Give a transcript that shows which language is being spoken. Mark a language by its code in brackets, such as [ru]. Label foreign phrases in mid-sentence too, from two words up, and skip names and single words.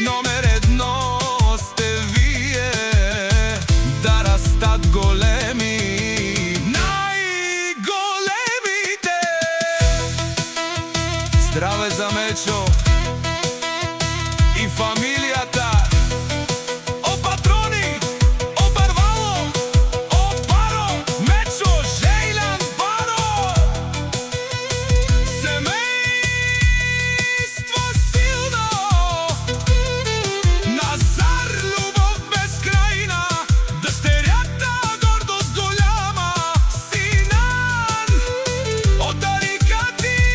[bg] Номер едно сте вие, да растат големи, най-големите. Здраве за Мечо и фамилията. [rom] О, патрони, о, барвало, о, баро, Мечо Жейлян, баро. [bg] Семейство силно, Назар, любов безкрайна, дъщерята гордост голяма, Синан, от тарикати.